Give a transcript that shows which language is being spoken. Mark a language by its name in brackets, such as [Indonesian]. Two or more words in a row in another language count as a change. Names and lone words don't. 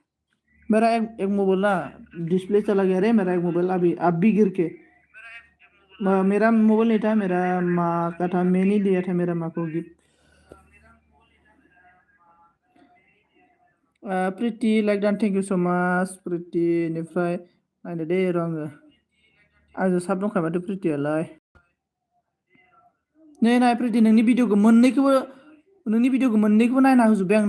[Hindi] मेरा एक मोबाइल ना डिस्प्ले चला गया रे मेरा एक मोबाइल अभी गिर के मेरा मोबाइल नहीं था, मेरा माँ का था, मैंने दिया था मेरा माँ को गिफ्ट। [Bodo] प्रिटि [English] like done, thank you so much [Bodo] प्रिटिनिफ्राय नायनो दे र' आङो। आंजों साब दंखायो माथो प्रिटियालाय। नै नाय प्रिटि, नोंनि भिडिअखौ मोननैखौबो नायना होजोब्बाय आं।